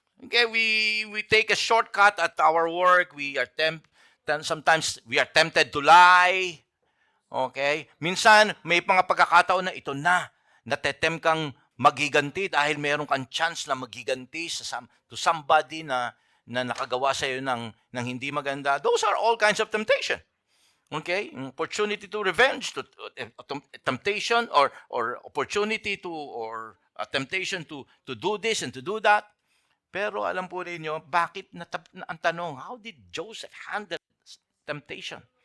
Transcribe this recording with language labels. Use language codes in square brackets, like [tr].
[en] Okay, we take a shortcut at our work. Sometimes we are tempted to lie. Okay? [tl] Minsan, may mga pagkakataon na ito natetem kang maghiganti dahil meron kang chance na maghiganti [en] to somebody [tl] na nakagawa sa iyo ng hindi maganda. [en] Those are all kinds of temptation. Okay? Opportunity to revenge, temptation or opportunity or a temptation to do this and to do that. [tl] Pero alam po ninyo, bakit ang tanong, [en] how did Joseph handle temptation?